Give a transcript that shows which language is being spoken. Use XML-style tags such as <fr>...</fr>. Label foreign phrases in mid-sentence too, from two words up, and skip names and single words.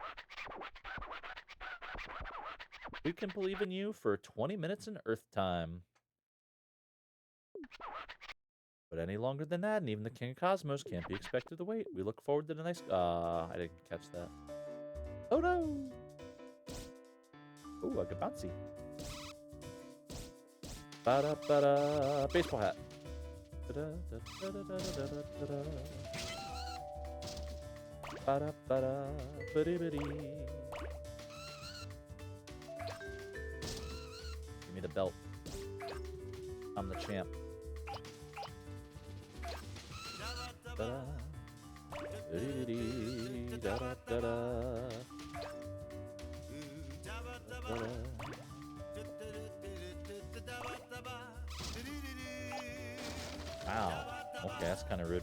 <en>We can believe in you for 20 minutes in Earth time. But any longer than that, and even the King of Cosmos can't be expected to wait. We look forward to the nice... I didn't catch that. Oh no! Ooh, I got bouncy. Ba-da-ba-da. Baseball hat. Ba-da-da-da-da-da-da-da-da. Ba-da-ba-da. Ba-di-ba-di. Give me the belt. I'm the champ. Da-da. Ba-di-ba-di. Da-da-da-da. Da-da. Wow. Okay, that's kind of rude.</en>